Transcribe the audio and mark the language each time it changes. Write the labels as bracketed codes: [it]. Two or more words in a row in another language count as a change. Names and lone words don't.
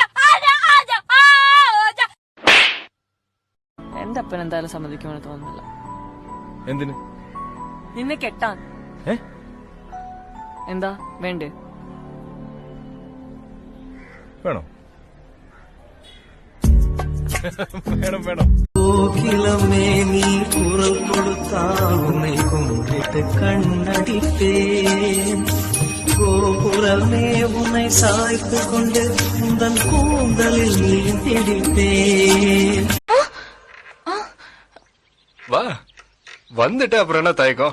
[ml] എന്റെ അപ്പൻ എന്തായാലും സമ്മതിക്കുമെന്ന് തോന്നുന്നില്ല. എന്തിന്? നിന്നെ കെട്ടാൻ. എന്താ വേണ്ടേ? വേണം വേണം വേണം. [ta] கோகிலமே நீ குரல் கொடுத்தால் உன்னை கும்பிட்டு கண்ணடித்தேன், கோபுரமே உன்னை சாய்த்து கொண்டு உந்தன் கூந்தலில் நீ திடித்தேன். வா, வந்துட்டு அப்புறம் என்ன தயக்கம்?